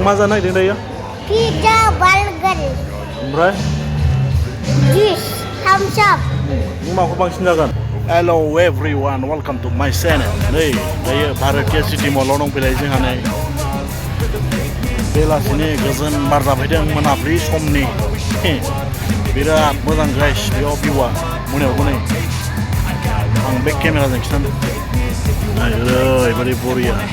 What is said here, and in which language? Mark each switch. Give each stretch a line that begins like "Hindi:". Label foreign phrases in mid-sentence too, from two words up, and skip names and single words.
Bodo: मा जानो नागिरदों दायो?
English: Pizza, burger,
Bodo: ओमफ्राय
English: juice, thumbs up.
Bodo: नों माखौ बांसिन जागोन?
English: Hello everyone, welcome to my channel.
Bodo: नै दायो भारतीय सिटी मलाव दंफैलाय जोंहा नै बेलासिनि गोजोन बार जाफैदों मोनाबिलि समनि बिराद मोजां गाइस बेयाव भिउआ मोनायावबो नै आं बे केमेराजों खिन्थानो ओरैबायदि बरिया